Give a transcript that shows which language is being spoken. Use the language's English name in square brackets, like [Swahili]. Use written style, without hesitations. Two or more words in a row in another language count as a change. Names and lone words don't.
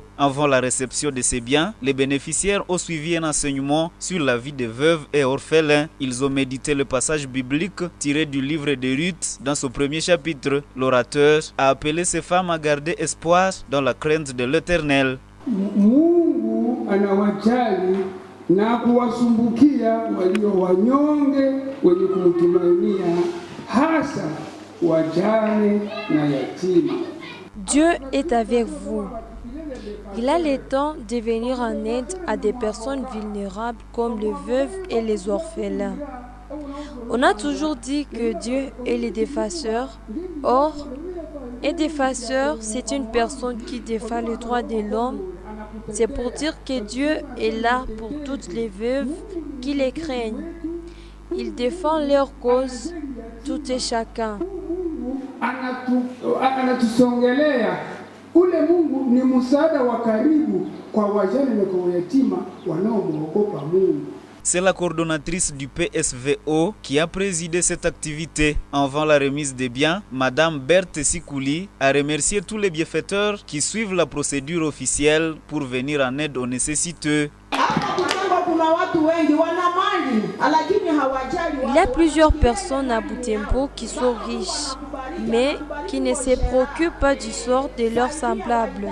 [French] Avant la réception de ces biens, les bénéficiaires ont suivi un enseignement sur la vie des veuves et orphelins. Ils ont médité le passage biblique tiré du livre de Ruth dans son premier chapitre. L'orateur a appelé ces femmes à garder espoir dans la crainte de l'Éternel. [Swahili] Mungu anawajali na kuwasumbukia walio wanyonge wenye kumtumainia, hasa wajane na yatima. [French] Dieu est avec vous. Il a le temps de venir en aide à des personnes vulnérables comme les veuves et les orphelins. On a toujours dit que Dieu est le défenseur. Or, un défenseur, c'est une personne qui défend les droits de l'homme. C'est pour dire que Dieu est là pour toutes les veuves qui les craignent. Il défend leur cause, tout et chacun. [Swahili] Anatusongelea. Ule Mungu ni msaada wa karibu kwa wajane na kwa yatima wanaomwogopa Mungu. [French] C'est la coordonnatrice du PSVO qui a présidé cette activité. Avant la remise des biens, Madame Berthe Sikouli a remercié tous les bienfaiteurs qui suivent la procédure officielle pour venir en aide aux nécessiteux. Il y a plusieurs personnes à Butembo qui sont riches, mais qui ne se préoccupent pas du sort de leurs semblables.